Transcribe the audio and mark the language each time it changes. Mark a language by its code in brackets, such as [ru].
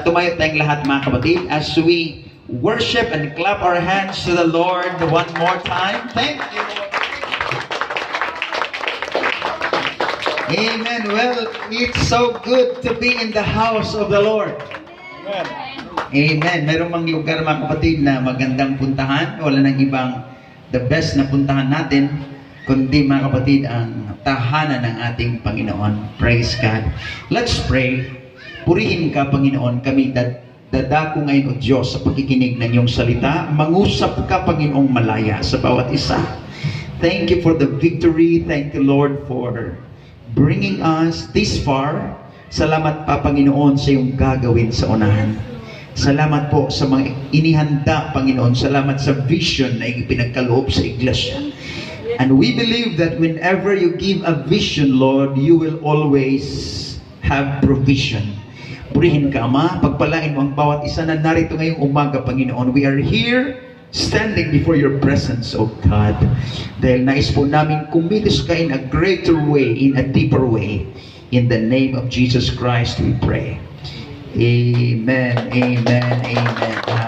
[tl] Tumayo tayong lahat mga kapatid [en] as we worship and clap our hands to the Lord one more time. Thank you, Lord. Amen. Well, it's so good to be in the house of the Lord. Amen. [tl] Amen. Merong mang lugar mga kapatid na magandang puntahan. Wala nang ibang the best na puntahan natin, kundi mga kapatid ang tahanan ng ating Panginoon. [en] Praise God. Let's pray. [tl] Purihin ka, Panginoon, kami dadako ngayon, O Diyos, sa pagkikinig ng iyong salita. Mangusap ka, Panginoong malaya sa bawat isa. [en] Thank you for the victory. Thank you, Lord, for bringing us this far. [tl] Salamat pa, Panginoon, sa iyong gagawin sa unahan. Salamat po sa mga inihanda, Panginoon. Salamat sa vision na ipinagkaloob sa iglesia. [en] And we believe that whenever you give a vision, Lord, you will always have provision. [tl] Purihin ka, Ama. Pagpalain mo ang bawat isa na narito ngayong umaga, Panginoon. [en] We are here standing before your presence, O God. [tl] Dahil nais po namin kumilos ka [en] in a greater way, in a deeper way. In the name of Jesus Christ we pray. Amen, amen, amen.